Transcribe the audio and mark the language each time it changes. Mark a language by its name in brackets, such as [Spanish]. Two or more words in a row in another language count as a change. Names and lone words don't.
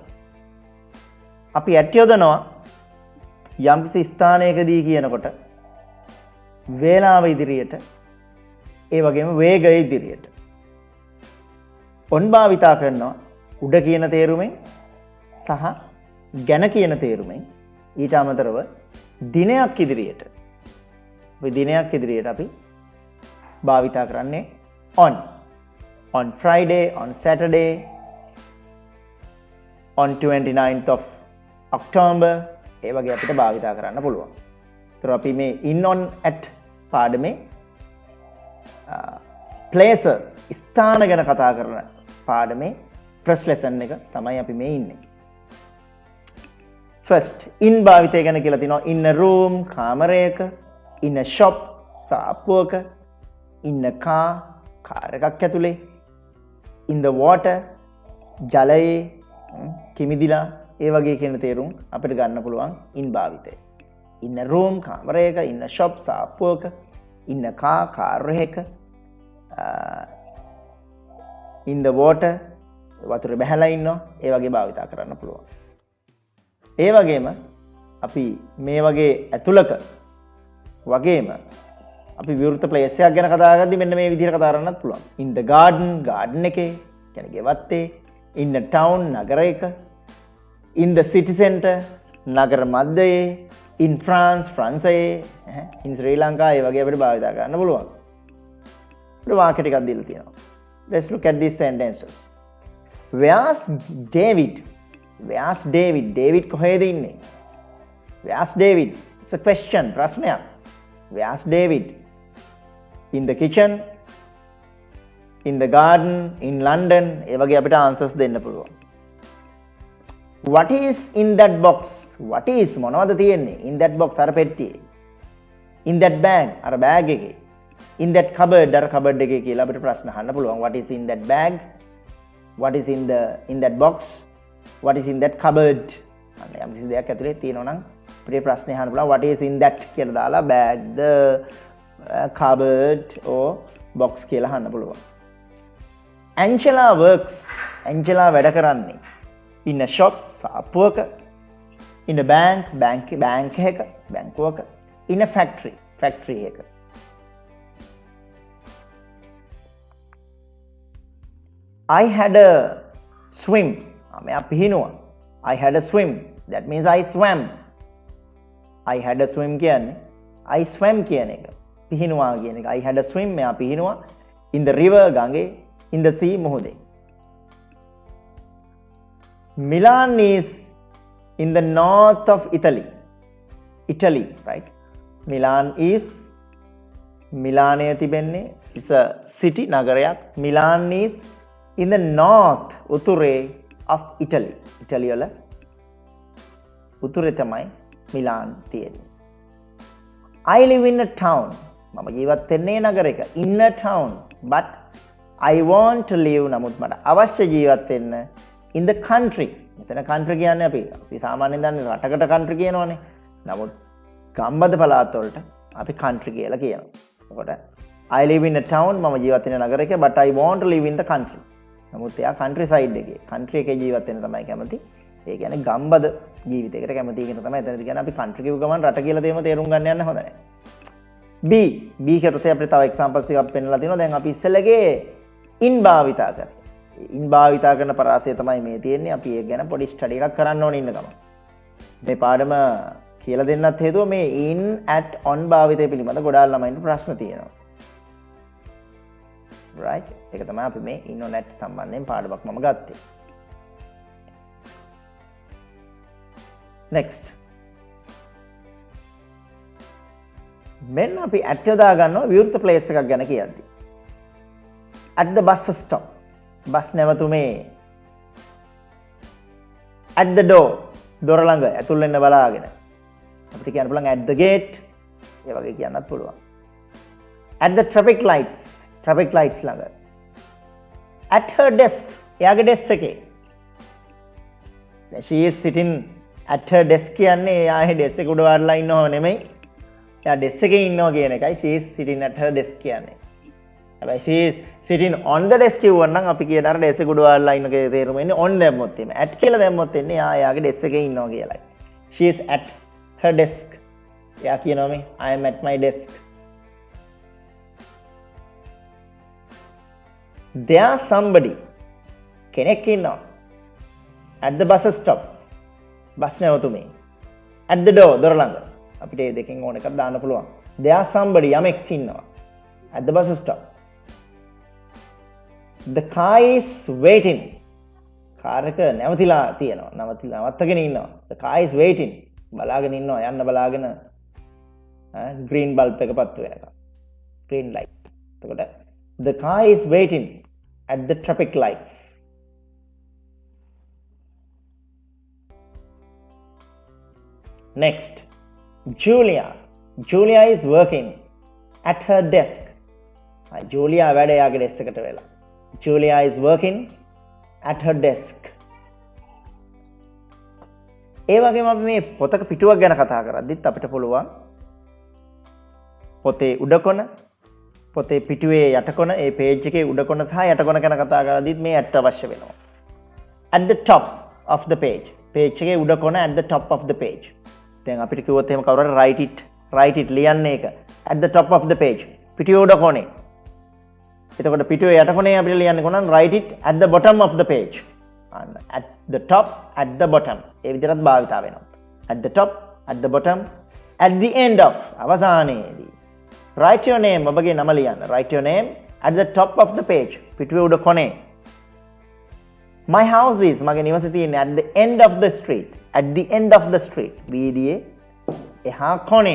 [Sinhala] අපි at යොදනවා යම්කිසි ස්ථානයකදී කියනකොට වේලාව ඉදිරියට, ඒ වගේම වේගය ඉදිරියට. on භාවිතා කරනවා උඩ කියන තේරුමෙන් සහ ගැන කියන තේරුමෙන්. ඊට අමතරව දිනයක් ඉදිරියට, අපි දිනයක් ඉදිරියට අපි භාවිතා කරන්නේ on. [English] On Friday, on Saturday, on 29th of October, [Sinhala] ඒ වගේ අපිට භාවිතා කරන්න පුළුවන්. ඒතර අපි මේ [English] in, on, at [Sinhala] පාඩමේ places ස්ථාන ගැන කතා කරන පාඩමේ [English] first lesson [Sinhala] එක තමයි අපි මේ ඉන්නේ. [English] First, in [Sinhala] භාවිතය ගැන කියලා තිනවා [English] in a room, කාමරයක, in a shop, සාප්පුවක, in a car, [Sinhala] කාර් එකක් ඇතුලේ, [English] in the water, [Sinhala] ජලයේ, කිමිදිලා, ඒ වගේ කියන තේරුම් අපිට ගන්න පුළුවන් in භාවිතය. [English] in a room, කාමරයක, in a shop, සාප්පුවක, in a car, [Sinhala] කාර් එකක, [English] in the water, [Sinhala] වතුර බැහැලා ඉන්නවා, ඒ වගේ භාවිතා කරන්න පුළුවන්. ඒ වගේම අපි මේ වගේ ඇතුළක වගේම අපි විවෘත ප්ලේස් එකක් ගැන කතා කරද්දී මෙන්න මේ විදිහට කතා කරන්නත් පුළුවන්. [English] in the garden, [Sinhala] garden එකේ, කියන්නේ ගෙවත්තේ, [English] in the town, නගරයක, in the city center, [Sinhala] නගර මැදයේ, [English] in France, France, in Sri Lanka, [Sinhala] ඒ වගේ අපිට භාවිතා කරන්න පුළුවන්. අපිට වාක්‍ය ටිකක් දීලා තියෙනවා. [English] Let's look at these sentences. Where's David? Where's David? [Sinhala] David කොහෙද ඉන්නේ? [English] Where's David? It's a question, [Sinhala] ප්‍රශ්නයක්. [English] Where's David? In the kitchen, in the garden, in London, [Sinhala] ඒ වගේ අපිට answers දෙන්න පුළුවන්. [English] What is in that box? What is [Sinhala] මොනවද තියෙන්නේ? [English] In that box [Sinhala] අර පෙට්ටියේ. [English] In that bag [Sinhala] අර බෑග් එකේ. [English] In that cupboard [Sinhala] අර cupboard එකේ කියලා අපිට ප්‍රශ්න අහන්න පුළුවන්. [English] What is in that bag? What is in that box? What is in that cupboard? [Sinhala] අන්න යම් කිසි දෙයක් ඇතුලේ තියෙනවා නම් අපිට ප්‍රශ්නේ අහන්න පුළුවන්. [English] What is in that [Sinhala] කියලා දාලා [English] bag, the cupboard or box [Sinhala] කියලා අහන්න පුළුවන්. [English] Angela works. Angela [Sinhala] වැඩ කරන්නේ [English] in a shop, සාප්පුවක, in a bank, [Sinhala] bank එකක, බැංකුවක, [English] in a factory, factory එකක. I had a swim. [Sinhala] මෙයා පිහිනුවා. [English] I had a swim. That means I swam. I had a swim කියන්නේ I swam [Sinhala] කියන එක. පිහිනුවා කියන එක. [English] I had a swim [Sinhala] මෙයා පිහිනුවා [English] in the river ගඟේ, in the sea මුහුදේ. Milan is in the north of Italy. Italy, right? Milan is [Sinhala] මිලානයේ තිබෙන්නේ [English] is a city නගරයක්. Milan is in the north උතුරේ of Italy. [Sinhala] Italy වල උතුරේ තමයි මිලාන් තියෙන්නේ. [English] I live in a town. [Sinhala] මම ජීවත් වෙන්නේ නගරයක. [English] In a town. But I want to live [Sinhala] නමුත් මට අවශ්‍ය ජීවත් වෙන්න [English] in the country. [Sinhala] මෙතන country කියන්නේ අපි සාමාන්‍යයෙන් දන්නේ රටකට country කියනවනේ. නමුත් ගම්බද පළාත් වලට අපි country කියලා කියනවා. [English] එතකොට I live in a town [Sinhala] මම ජීවත් වෙන නගරයක [English] but I want to live in the country. [Sinhala] නමුත් එයා [English] country side [Sinhala] එකේ country එකේ ජීවත් වෙන්න තමයි කැමති. ඒ කියන්නේ ගම්බද ජීවිතයකට කැමති කියන තමයි එතනදී කියන්නේ අපි country කියව ගමන් රට කියලා තේරුම් ගන්න යන්න හොඳ නැහැ. B කටසේ අපිට තව examples එකක් පෙන්නලා තියෙනවා. දැන් අපි ඉස්සෙල්ලගේ in භාවිතා කරා. in භාවිතා කරන පරාසය තමයි මේ තියෙන්නේ. අපි ඒක ගැන පොඩි ස්ටඩි එකක් කරන්න ඕනේ ඉන්න ගමන්. මේ පාඩම කියලා දෙන්නත් හේතුව මේ [English] in at on [Sinhala] භාවිතය පිළිබඳ ගොඩාක් ළමයින්ට ප්‍රශ්න තියෙනවා. right? ඒක තමයි අපි මේ [English] in on at [Sinhala] සම්බන්ධයෙන් පාඩමක් මම ගත්තේ. [English] next. [Sinhala] මෙන්න අපි at යොදා ගන්නවා විවෘත place එකක් ගැන කියද්දි. [English] at the bus stop. [Sinhala] බස් නැවතුමේ. [English] at the door. [Sinhala] දොර ළඟ ඇතුල් වෙන්න බලාගෙන. අපිට කියන්න පුළුවන් [English] at the gate. [Sinhala] ඒ වගේ කියන්නත් පුළුවන්. [English] at the traffic lights. traffic lights ළඟ. at her desk. [Sinhala] එයාගේ desk එකේ. [English] she is sitting at her desk [Sinhala] කියන්නේ එයාගේ desk එක උඩ වාඩිලා ඉන්නව නෙමෙයි. එයා desk එකේ ඉන්නවා කියන එකයි [English] she is sitting at her desk [Sinhala] කියන්නේ. හැබැයි [English] she is sitting on the desk [Sinhala] කියවනම් අපි කියන අර desk එක උඩ වාඩිලා ඉන්න කේ තේරුම එන්නේ on දැම්මොත් එimhe. at කියලා දැම්මොත් එන්නේ එයාගේ desk එකේ ඉන්නවා කියලායි. [English] she is at her desk. [Sinhala] එයා කියනවා මේ [English] I am at my desk. there somebody [Sinhala] කෙනෙක් ඉන්නවා [English] at the bus stop. [Sinhala] බස් නැවතුමේ. [English] at the door [Sinhala] දොර ළඟ. අපිට මේ දෙකෙන් ඕන එකක් දාන්න පුළුවන්. [English] there somebody [Sinhala] යමෙක් ඉන්නවා [English] at the bus stop. the car is waiting. [Sinhala] කාර් එක නැවතිලා තියෙනවා. නවත්තගෙන ඉන්නවා. [English] the car is waiting. [Sinhala] බලාගෙන ඉන්නවා යන්න බලාගෙන [English] green bulb [Sinhala] එක පත්තු වෙනකම්. [English] green light. එතකොට the car is waiting at the traffic lights. next. Julia is working at her desk. [Sinhala] Julia වැඩ යාගේ desk එකට වෙලා. [English] Julia is working at her desk. [Sinhala] ඒ වගේම අපි මේ පොතක පිටුවක් ගැන කතා කරද්දිත් අපිට පුළුවන් පොතේ උඩ කොන, පොතේ පිටුවේ යට කොන, ඒ page එකේ උඩ කොන සහ යට කොන ගැන කතා කරද්දිත් මේ at අවශ්‍ය වෙනවා. [English] at the top of the page. [Sinhala] page එකේ උඩ කොන [English] at the top of the page. [Sinhala] දැන් අපිට කිව්වොත් එහෙම කවුරු හරි [English] write it [Sinhala] ලියන්නේ ඒක [English] at the top of the page. [Sinhala] පිටුවේ උඩ කොනේ. එතකොට පිටුවේ යට කොනේ අපිට ලියන්න කොනන් [English] write it at the bottom of the page. at the top, at the bottom. [Sinhala] ඒ විදිහට භාවිතා වෙනවා. [English] at the top, at the bottom, at the end of. අවසානයේදී. write your name. [Sinhala] ඔබගේ නම ලියන්න. [English] write your name at the top of the page. [Sinhala] පිටුවේ උඩ කොනේ. [English] my house is [Sinhala] මගේ නිවස තියෙන්නේ [English] at the end of the street. at the end of the street. [Sinhala] වීදියේ එහා කොනේ.